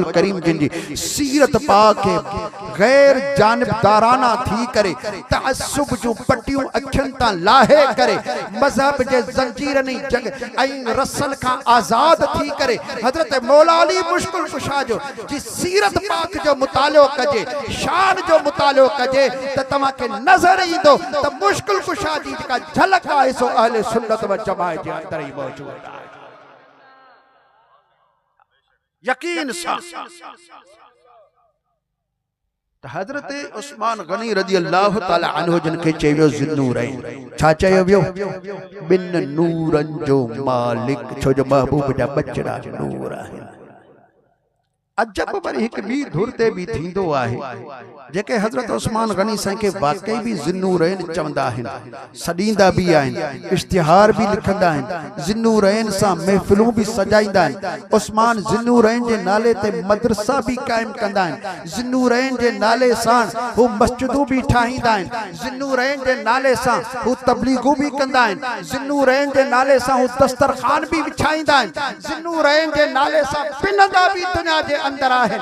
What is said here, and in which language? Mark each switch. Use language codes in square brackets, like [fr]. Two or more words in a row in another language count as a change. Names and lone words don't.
[sd] करीम जिन जी सीरत पाक खे गैर जानिबदाराना थी करे तअस्सुब जो पटियूं अखियुनि तां लाहे करे मज़हब जे ज़ंजीरनि जंग ऐं रसल खां आज़ाद थी करे हजरत मौला अली मुश्किल कुशा जो जी सीरत पाक जो मुतालो कजे, शान जो मुतालो कजे त तव्हांखे नज़र ईंदो त मुश्किल कुशा जी जेका झलक आहे सो अहले सुन्नत व जमाअत जे अंदर ही मौजूद है। यकीन सां त हजरत उस्मान गनी [ar] رضي الله تعالى عنه [sd] जिन खे चयो ज़ुन्नूरैन, छा चयो वियो? बिन नूरन जो मालिक, छो जो महबूब जा बचड़ा नूर आहिनि। अजब पर एक भी धुर ते भी थींदो आहे जेके हजरत उस्मान गनी साईं के वाकई भी ज़ुन्नूरैन चवंदा आहिनि, सॾींदा भी आहिनि, इश्तिहार भी लिखंदा आहिनि, ज़ुन्नूरैन सां महफ़िलूं भी सजाईंदा आहिनि। उस्मान ज़ुन्नूरैन जे नाले ते मदरसा भी कायम कंदा आहिनि, ज़ुन्नूरैन जे नाले सां हू मस्जिदूं भी ठाहींदा आहिनि, ज़ुन्नूरैन जे नाले सां हू तबलीगूं भी कंदा आहिनि, ज़ुन्नूरैन जे नाले सां हू दस्तरखान भी विछाईंदा आहिनि, ज़ुन्नूरैन जे नाले सां पिनंदा भी दुनिया जे अंदर आहिनि।